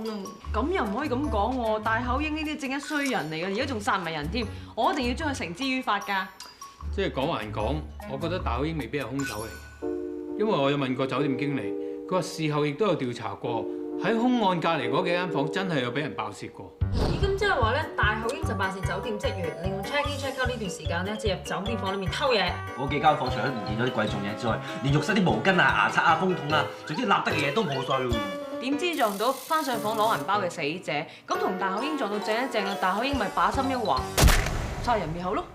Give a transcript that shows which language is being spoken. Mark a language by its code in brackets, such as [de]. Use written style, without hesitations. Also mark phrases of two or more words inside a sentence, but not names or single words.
[yue] 咁又唔可以咁講喎，大口鷹呢啲正一衰人嚟嘅，而家仲殺埋人添，我一定要將佢繩之於法㗎。即係講還講，我覺得大口鷹未必係兇手嚟，因為我有問過酒店經理，佢話事後亦都有調查過，喺兇案隔離嗰幾間房真係有俾人爆竊過。咦，咁即係話咧，大口鷹就扮成酒店職員，利用 [en] check in check out [yue] 呢段時間咧，進入酒店房裏面偷嘢。嗰幾間房除咗唔見咗啲貴重嘢之外，連浴室啲毛巾啊、牙刷啊、風筒啊，總之立得嘅嘢都冇晒咯。點知撞到翻上房攞銀包嘅死者，咁同大口鷹撞到正一正啦，大口鷹咪把心一橫，殺人滅口咯。